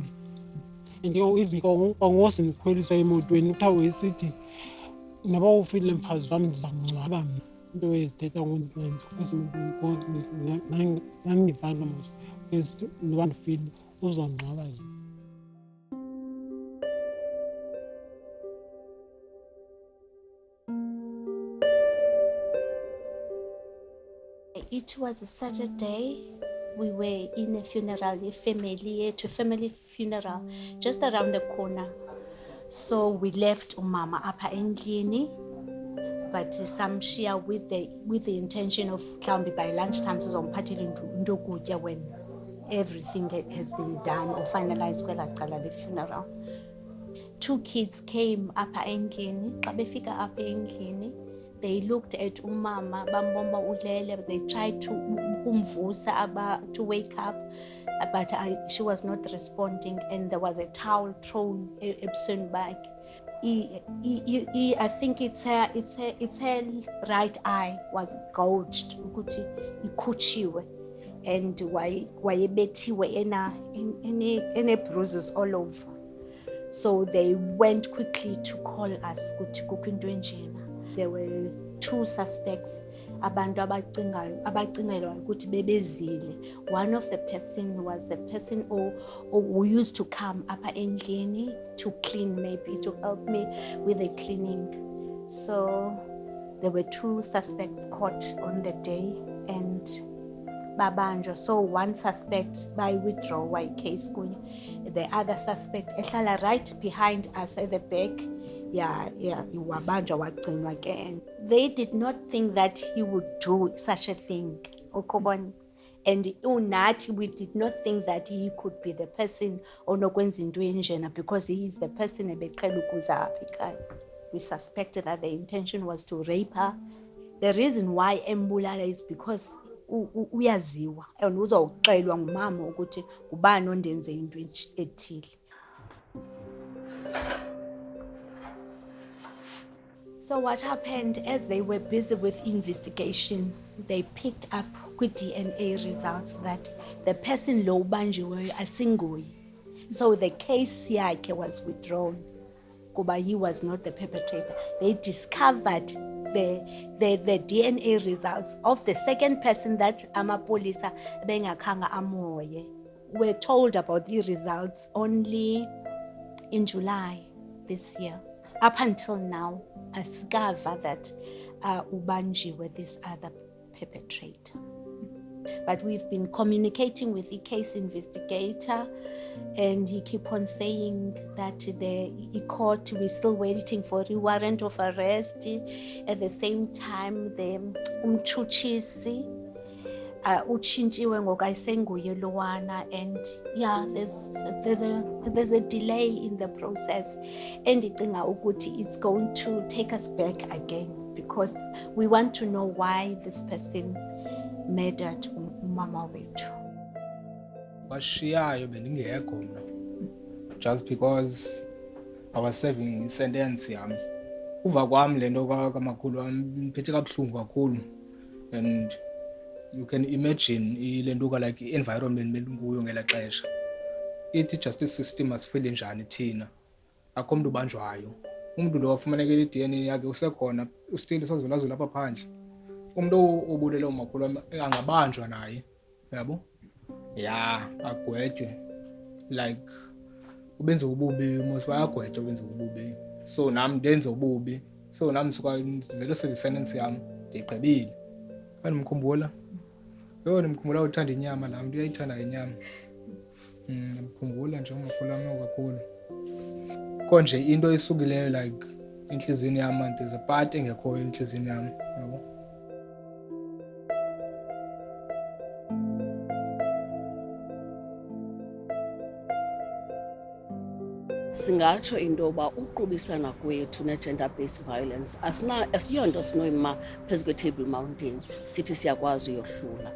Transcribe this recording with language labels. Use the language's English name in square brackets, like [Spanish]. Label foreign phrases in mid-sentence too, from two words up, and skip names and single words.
[English] And even [Xhosa] kwangose ndikhweliswa emotweni kuthiwa wayesithi noba ufile mfazi wam ndiza kungcwaba mna. Into ezithetha esemotweni ndandingivanga mos noba ndifile uzongcwaba yena. [English] It was a Saturday. We were in a funeral, a family funeral, just around the corner. So we left [Xhosa] umama apha endlini, [English] but samshiya with the intention of mhlawumbi by lunchtime [Xhosa] sizomphathela into yokutya [English] when everything has been done or finalized [Xhosa] kwelaa cala le [English] funeral. 2 kids came [Xhosa] apha endlini. Xa befika apha endlini, [English] they looked at umama, [Xhosa] bambomba ulele. [English] They tried to kumvusa to wake up, but she was not responding, and there was a towel thrown [Xhosa] ebusweni bakhe. [English] I think it's her right eye was gouged [Xhosa] ukuthi ikhutshiwe, [English] and [Xhosa] wayebethiwe ene [English] bruises all over. So they went quickly to call us [Xhosa] ukuthi kukho into enjena. [English] There were 2 suspects, [Xhosa] abantu abacingelwa ukuthi bebezile. [English] One of the person was the person who used to come [Xhosa] apha endlini [English] to clean, maybe to help me with the cleaning. So there were 2 suspects caught on the day and babanjwa. So one suspect by withdrawal case kunye. The other suspect ehlala right behind us at the back. [Xhosa] Wabanjwa wagcinwa ke. [English] They did not think that he would do such a thing. And unathi, we did not think that he could be the person [Xhosa] onokwenza into enjena [English] because he is the person [Xhosa] ebeqhela ukuza apha ekhaya. [English] We suspected that the intention was to rape her. The reason why [Xhosa] embulala [English] is because [Xhosa] uyaziwa and uzawuxelwa ngumama ukuthi ngubani ondenze into ethile. [English] So what happened, as they were busy with investigation, they picked up kwi-DNA results that the person [Xhosa] lo ubanjiweyo asinguye. [English] So the case yakhe was withdrawn kuba he was not the perpetrator. They discovered the DNA results of the second person that [Xhosa] amapolisa bengakhanga amoye. [English] We're told about the results only in July this year. Up until now, ascover that ubanjiwe this other perpetrator. But we've been communicating with the case investigator, and he keep on saying that the court, we're still waiting for the warrant of arrest. At the same time, the [Xhosa] umtshutshisi utshintshiwe ngoku ayisenguye lowana, [English] and yeah, there's a delay in the process, and [Xhosa] ndicinga ukuthi [English] it's going to take us back again because we want to know why this person murdered [Xhosa] umama wethu. Washiyayo bendingekho mna [English] just because I was serving i-sentence yami. [Xhosa] Uva kwami lento kamakhulu wami mphethe kabuhlungu kakhulu, [English] and you can imagine ilentuka like i-environment [Xhosa] belunguyo ngela xesha. Ithi [English] justice system [Xhosa] asifile njani thina, akho mntu ubanjwayo. Umuntu lo wafumanekela i-DNA yakhe usekhona, still sazulazula apha phandle. Umuntu obulele umakhulu wami angabanjwa naye, yabo? Yeah, agwetjwe. Like ubenza ububi mos bayagwetjwa benza ububi. So nami ndenza ububi. So nami suka vele sentence yami ndigqibile. Kanimkhumbula? Nimkhumbula uthanda inyama la, umuntu uyayithanda inyama. Nimkhumbula nje umakhulu wami kakhulu. Konje into isukileyo like inhliziyweni yami, [English] there's a part [Xhosa] engekho inhliziyweni yami, [English] yabo? [Xhosa] Singatsho into yoba uqubisana kwethu [English] ne-gender based violence [Xhosa] asiyonto sinoyima phezu kwe-Table Mountain sithi siyakwazi uyohlula.